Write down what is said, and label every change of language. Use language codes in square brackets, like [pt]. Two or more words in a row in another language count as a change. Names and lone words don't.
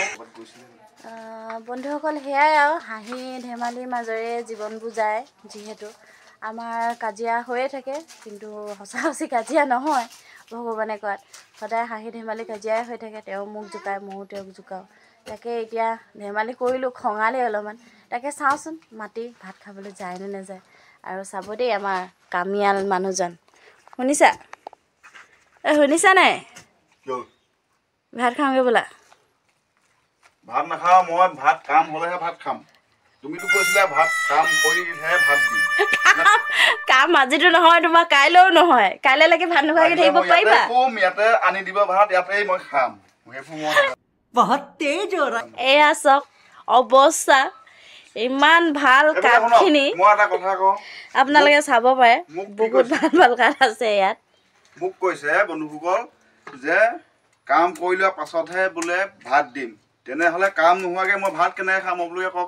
[as] বন্ধুসকল সেয়াই আৰু হাঁহি ধেমালিৰ মাজেৰে জীৱনবোৰ যায় যিহেতু আমাৰ কাজিয়া হৈয়ে থাকে কিন্তু সঁচা কাজিয়া নহয় ভগৱানে কোৱাত সদায় হাঁহি ধেমালি কাজিয়াই হৈ থাকে তেওঁ মোক জোকায় ময়ো তেওঁক জোকাওঁ তাকে এতিয়া ধেমালি কৰিলোঁ খঙালে অলপমান তাকে চাওঁচোন মাতি ভাত খাবলৈ যায় নে নাযায় আৰু চাব দেই আমাৰ কামিয়াল মানুহজন শুনিছা নাই ভাত খাওঁগৈ বোলা ভাত নাখাওঁ মই ভাত কাম হ'লেহে ভাত খাম তুমিতো কৈছিলা ভাত কাম কৰিহে ভাত দিম কাম আজিতো নহয় তোমাৰ কাইলৈও নহয় কাইলৈলৈকে ভাত নোখোৱাকৈ থাকিব পাৰিবা ইয়াতে আনি দিব ভাত ইয়াতেই মই খাম [hi] बहुत तेज हो रहा [as] এয়া চাওক অৱস্থা ইমান ভাল কাঠখিনি মই এটা কথা কওঁ আপোনালোকে চাব পাৰে বহুত ভাল কাঠ আছে ইয়াত মোক কৈছে বন্ধুসকল যে কাম কৰি লোৱাৰ পাছতহে বোলে ভাত দিম তেনেহ'লে কাম নোহোৱাকৈ মই ভাত কেনেকৈ খাম আপোনালোকে কওক